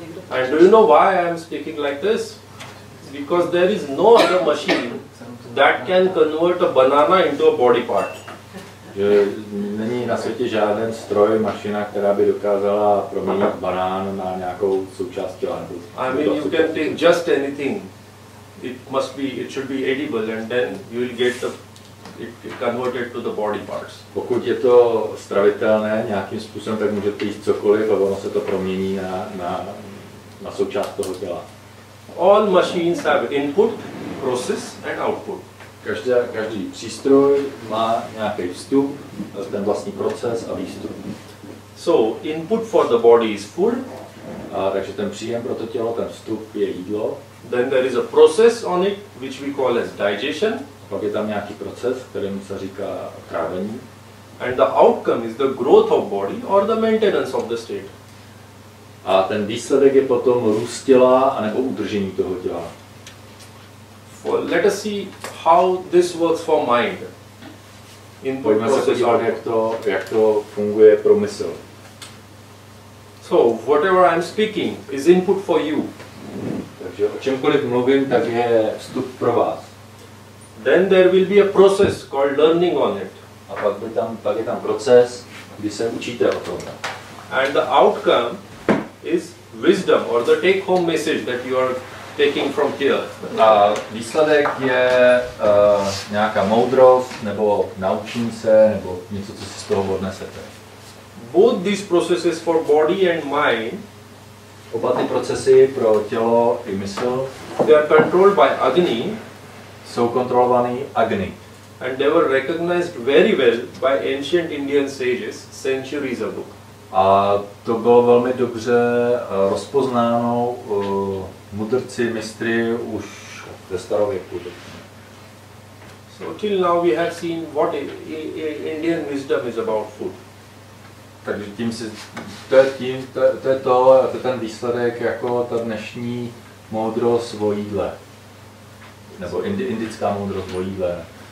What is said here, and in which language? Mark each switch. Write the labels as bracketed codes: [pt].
[en] And do you know why I am speaking like this? Because there is no other machine that can convert a banana into a body part. [cs] Že není na světě žádný stroj, mašina, která by dokázala proměnit banán na nějakou součást těla. [en] I mean, you can take just anything. It should be edible, and then you will get it converted to the body parts. [cs] Pokud je to stravitelné nějakým způsobem, tak můžete jíst cokoliv a ono se to promění na součást toho těla. [en] All machines have input, process and output. [cs] Každý přístroj má nějaký vstup, ten vlastní proces a výstup. [en] So, input for the body is food. [cs] Takže ten příjem pro to tělo, ten vstup je jídlo. [en] Then there is a process on it, which we call as digestion. [cs] Pak je tam nějaký proces, kterému se říká trávení. [en] And the outcome is the growth of body or the maintenance of the state. [cs] A ten výsledek je potom růst těla anebo udržení toho těla. [en] Let us see how this works for mind. [cs] Pojďme se podívat, jak to funguje pro mysl. [en] So, whatever I am speaking is input for you. [cs] Takže o čemkoliv mluvím, tak je vstup pro vás. [en] Then there will be a process called learning on it. [cs] A pak je tam proces, kdy se učíte o tom. [en] And the outcome is wisdom or the take-home message that you are taking from here. [cs] A výsledek je nějaká moudrost, nebo naučení se, nebo něco, co si z toho odnesete. [en] Both these processes for body and mind, [cs] oba ty procesy pro tělo i mysl, [en] they are controlled by Agni, [cs] jsou kontrolovaný Agni. [en] and they were recognized very well by ancient Indian sages centuries ago. [cs] A to bylo velmi dobře rozpoznáno mudrci, mistry už ze starověku. [en] So till now we have seen what Indian wisdom is about food. [cs] Takže to je ten výsledek jako ta dnešní moudrost o jídle. Nebo indická moudrost o jídle.